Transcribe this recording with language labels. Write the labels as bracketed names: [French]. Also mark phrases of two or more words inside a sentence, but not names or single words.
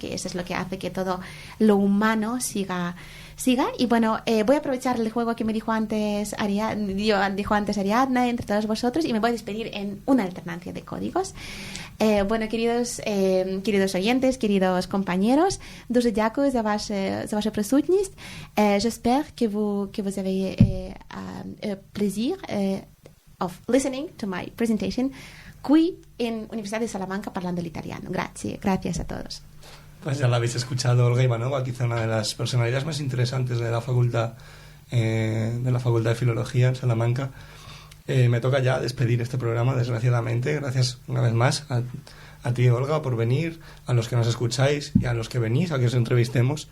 [Spanish] Que eso es lo que hace que todo lo humano siga. Y bueno, voy a aprovechar el juego que me dijo antes Ariadna entre todos vosotros, y me voy a despedir en una alternancia de códigos. Bueno, queridos oyentes, queridos compañeros, [Ukrainian] дуже дякую за вашу присутність. [French] J'espère que vous avez plaisir [English] of listening to my presentation [French] qui in Universidad de Salamanca [Italian] parlando l'italiano. [Spanish] Gracias a todos. Pues ya la habéis escuchado, Olga Ivanova, quizá una de las personalidades más interesantes de la Facultad de Filología en Salamanca. Me toca ya despedir este programa, desgraciadamente. Gracias una vez más a ti, Olga, por venir, a los que nos escucháis y a los que venís a que os entrevistemos.